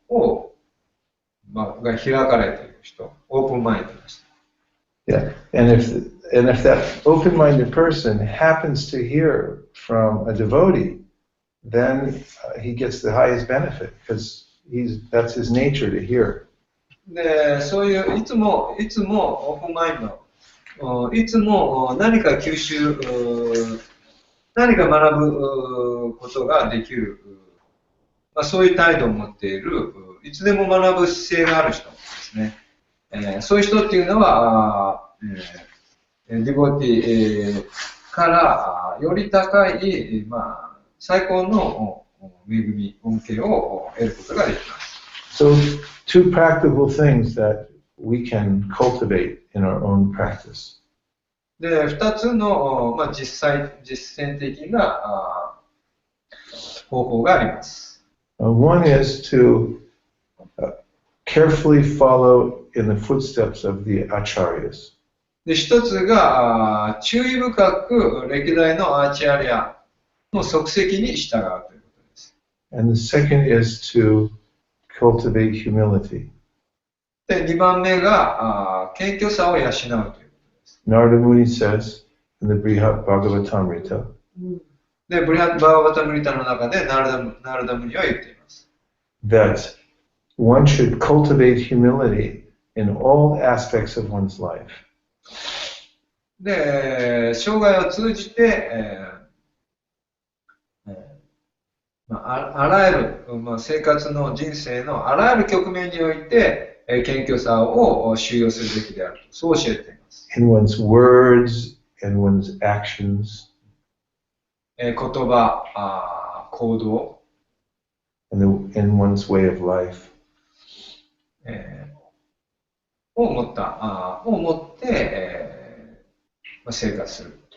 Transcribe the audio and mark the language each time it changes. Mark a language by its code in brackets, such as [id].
[ja] を、が開かれている人、オープンマインドな人。 [en] Yeah, and if that open-minded person happens to hear from a devotee, then he gets the highest benefit because that's his nature to hear. [ja] で、そういういつもオープンマインド、いつも何か吸収、何か学ぶことができる、そういう態度を持っている、いつでも学ぶ姿勢がある人ですね。そういう人っていうのは、ディボティからより高い、最高の恵み、恩恵を得ることができます。 [en] So, two practical things that we can cultivate in our own practice. [ja] で、二つの、実践的な方法があります。 [en] One is to carefully follow in the footsteps of the acharyas. [ja] で、一つが注意深く歴代のアーチャリアの足跡に従うということです。 [en] And the second is to cultivate humility. [ja] で、2番目が謙虚さを養うということです。 [en] Narada Muni says in the Brihat Bhagavatamrita. [ja] で、ブリハット・バーガバタムリタの中でナルダムニは言っています。 [en] That one should cultivate humility in all aspects of one's life. [ja] で、生涯を通じて、あらゆる、生活の人生のあらゆる局面において、謙虚さを収容するべきであると、そう教えています。 [en] In one's words and one's actions. [ja] 言葉、行動。 [en] In one's way of life. [ja] を持って、生活する。